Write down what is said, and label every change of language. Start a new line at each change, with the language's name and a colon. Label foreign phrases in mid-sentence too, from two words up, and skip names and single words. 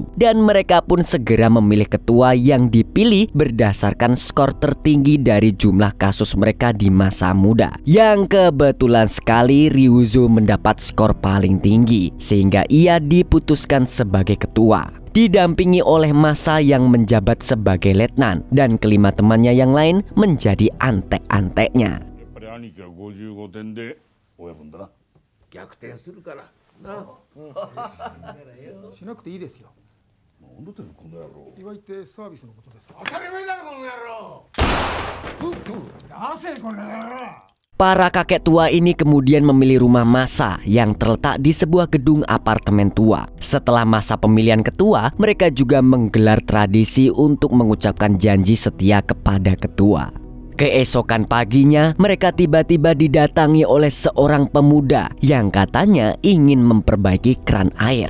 Indonesian: Dan mereka pun segera memilih ketua yang dipilih berdasarkan skor tertinggi dari jumlah kasus mereka di masa muda. Yang kebetulan sekali Ryuzo mendapat skor paling tinggi, sehingga ia diputuskan sebagai ketua, didampingi oleh Masa yang menjabat sebagai letnan dan kelima temannya yang lain menjadi antek-anteknya.
Japanese: しなくていいですよ。なんだってこの野郎。祝いってサービスのことですか。当たり前だろこの野郎。なぜこの野郎。
Indonesian: Para kakek tua ini kemudian memilih rumah Masa yang terletak di sebuah gedung apartemen tua. Setelah masa pemilihan ketua, mereka juga menggelar tradisi untuk mengucapkan janji setia kepada ketua. Keesokan paginya, mereka tiba-tiba didatangi oleh seorang pemuda yang katanya ingin memperbaiki kran air.